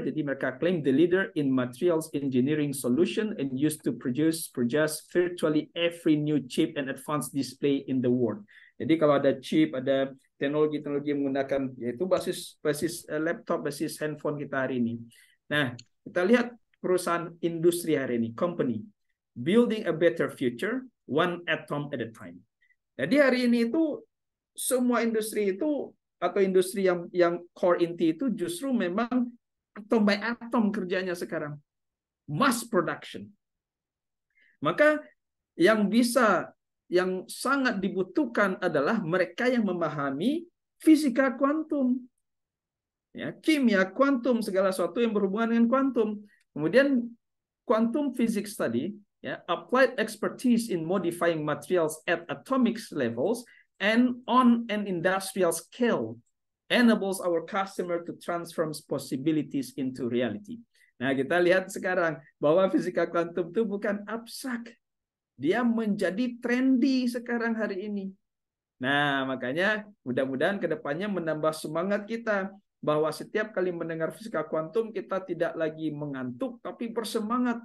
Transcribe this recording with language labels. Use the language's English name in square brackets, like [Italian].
[Indonesian] Jadi mereka [English] claim the leader in materials engineering solution and used to produce virtually every new chip and advanced display in the world. [Indonesian] Jadi kalau ada chip, ada teknologi-teknologi yang menggunakan, yaitu basis laptop, basis handphone kita hari ini. Nah, kita lihat perusahaan industri hari ini, [English] company building a better future one atom at a time. [Indonesian] Jadi hari ini itu semua industri itu atau industri yang core inti itu justru memang [English] atom by atom [Indonesian] kerjanya sekarang, [English] mass production. [Indonesian] Maka yang sangat dibutuhkan adalah mereka yang memahami fisika kuantum, ya, kimia kuantum, segala sesuatu yang berhubungan dengan kuantum. Kemudian [English] quantum physics [Indonesian] tadi, ya, [English] applied expertise in modifying materials at atomic levels and on an industrial scale enables our customer to transform possibilities into reality. [Indonesian] Nah, kita lihat sekarang bahwa fisika kuantum itu bukan abstrak. Dia menjadi trendy sekarang hari ini. Nah, makanya mudah-mudahan ke depannya menambah semangat kita bahwa setiap kali mendengar fisika kuantum kita tidak lagi mengantuk tapi bersemangat.